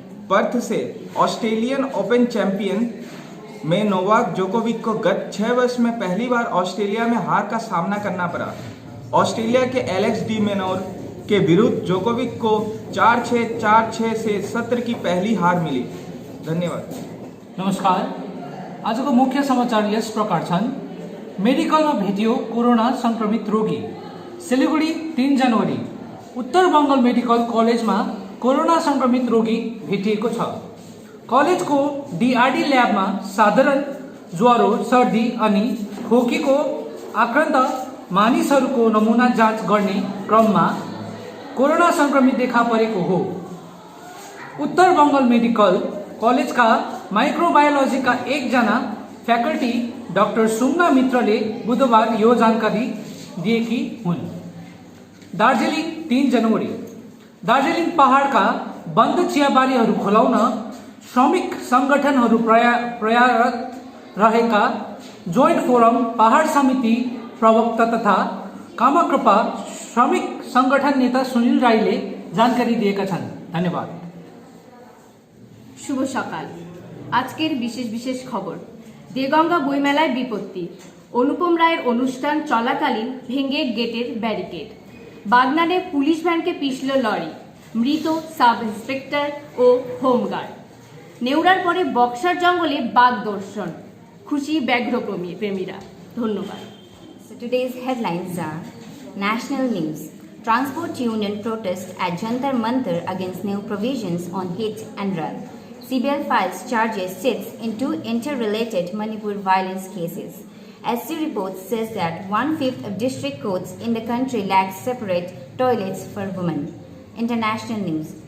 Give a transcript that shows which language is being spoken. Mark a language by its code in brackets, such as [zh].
[hi] Perth से Australian open champion में Novak Djokovic को गत 6 वर्ष में पहली बार ऑस्ट्रेलिया में हार का सामना करना पड़ा। ऑस्ट्रेलिया के एलेक्स डी मेनोर के विरुद्ध जोकोविक को 4-6, 4-6 से सत्र की पहली हार मिली। धन्यवाद। [ne] नमस्कार। आजको मुख्य समाचार यस प्रकार छन्। मेडिकलमा भेटियो कोरोना संक्रमित रोगी। सिलिगुडी 3 जनवरी उत्तर बंगाल मेडिकल कलेजमा कोरोना संक्रमित रोगी भेटिएको छ। कलेजको डीआरडी ल्याबमा साधारण ज्वरो, सर्दी अनि खोकीको आक्रान्त मानिसहरूको नमुना जाँच गर्ने क्रममा कोरोना संक्रमित देखा परेको हो। उत्तर बंगाल मेडिकल कलेजका माइक्रोबायोलोजीका एकजना फ्याकल्टी डाक्टर सुम्ना मित्रले बुधबार यो जानकारी दिएकी हुन्। दार्जिलिङ 3 जनवरी दार्जिलिङ पहाडका बन्द चियाबारीहरू खोलाउन श्रमिक संगठनहरू प्रयासरत रहेका जोइन्ट फोरम पहाड समिति प्रवक्ता तथा कामकृपा श्रमिक संगठन नेता सुनील राईले जानकारी दिएका छन्। धन्यवाद। [bn] শুভ সকাল। আজকের বিশেষ বিশেষ খবর, দেগঙ্গা বইমেলায় বিপত্তি, অনুপম রায়ের অনুষ্ঠান চলাকালীন ভেঙে গেটের ব্যারিকেড, বাগনানে পুলিশ ভ্যানকে পিষল লরি, মৃত সাব ইন্সপেক্টর ও হোমগার্ড, নেউরার পরে বক্সার জঙ্গলে বাঘ দর্শন, খুশি ব্যাঘ্র প্রেমীরা। ধন্যবাদ। [en] So today's headlines are: National News. Transport Union protests at Jantar Mantar against new provisions on hit and run. CBL files charges sits in 2 interrelated Manipur violence cases. SC report says that 1/5 of district courts in the country lack separate toilets for women. International news.